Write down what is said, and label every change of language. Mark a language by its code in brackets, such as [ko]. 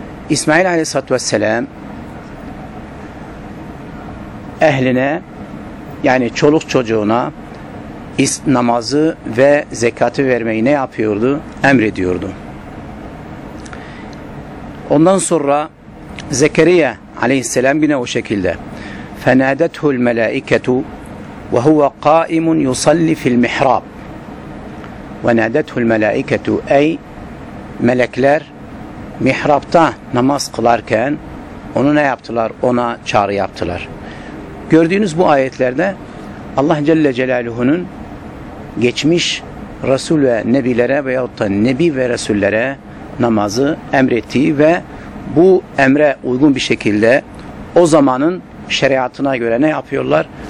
[tr] İsmail aleyhissalatü vesselam ehline, yani çoluk çocuğuna namazı ve zekatı vermeyi ne yapıyordu? Emrediyordu. Ondan sonra Zekeriya aleyhisselam yine o şekilde. [ar] فَنَادَتْهُ الْمَلَائِكَةُ وَهُوَ قَائِمٌ يُصَلِّ فِي الْمِحْرَابِ وَنَادَتْهُ الْمَلَائِكَةُ [tr] Ey melekler mihrapta namaz kılarken onu ne yaptılar? Ona çağrı yaptılar. Gördüğünüz bu ayetlerde Allah Celle Celaluhu'nun geçmiş Resul ve Nebilere veyahut da Nebi ve Resullere namazı emrettiği ve bu emre uygun bir şekilde o zamanın şeriatına göre ne yapıyorlar?